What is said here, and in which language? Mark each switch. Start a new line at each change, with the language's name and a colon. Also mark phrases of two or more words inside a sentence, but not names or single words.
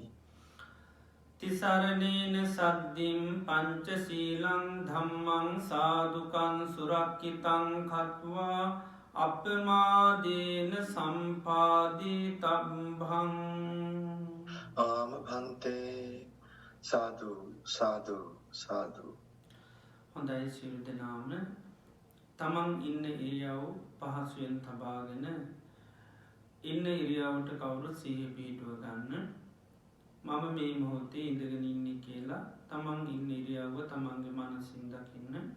Pali: තිසරණේන සද්ධින් පංචශීලං ධම්මං සාදුකං සුරක්ඛිතං කତ୍වා අප්පමාදේන සම්පාදී තබ්බං. ආම භන්තේ. සාදු සාදු සාදු.
Sinhala: හොඳයි සියලු දෙනාම තමන් ඉන්න ඉරියව් පහසුවෙන් තබාගෙන ඉන්න ඉරියව්වට කවුරුත් සිහිය පිහිටුව ගන්න. මම මේ මොහොතේ ඉඳගෙන ඉන්නේ කියලා තමන් ඉන්න ඉරියව්ව තමන්ගේ මනසින් දකින්න.